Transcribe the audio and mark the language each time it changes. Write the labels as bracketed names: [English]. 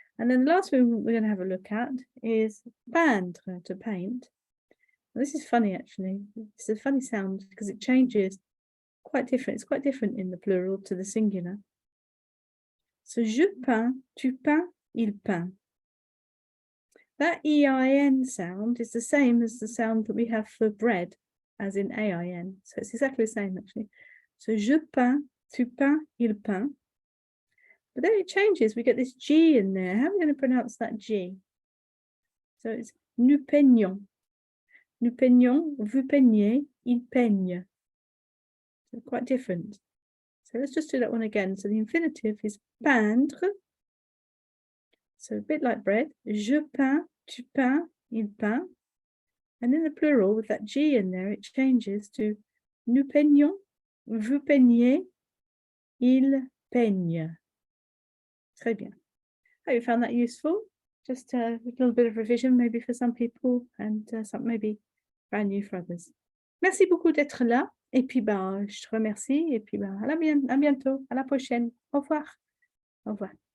[English] And then the last one we're going to have a look at is peindre, to paint. Now, this is funny, actually. It's a funny sound because it changes quite different. It's quite different in the plural to the singular. [French] So, je peins, tu peins, il peint. [English] That EIN sound is the same as the sound that we have for bread, as in AIN. So it's exactly the same, actually. [French] So, je peins, tu peins, il peint. [English] But then it changes. We get this G in there. How are we going to pronounce that G? [French] So it's nous peignons. Nous peignons, vous peignez, il peigne. [English] So quite different. So let's just do that one again. So the infinitive is peindre. So a bit like bread. [French] Je peins, tu peins, il peint. [English] And in the plural, with that G in there, it changes to [French] nous peignons, vous peignez, il peigne. Très bien. [English] Hope you found that useful. Just a little bit of revision maybe for some people and some maybe brand new for others. [French] Merci beaucoup d'être là. Et puis, je te remercie. Et puis, à bientôt. À la prochaine. Au revoir. Au revoir.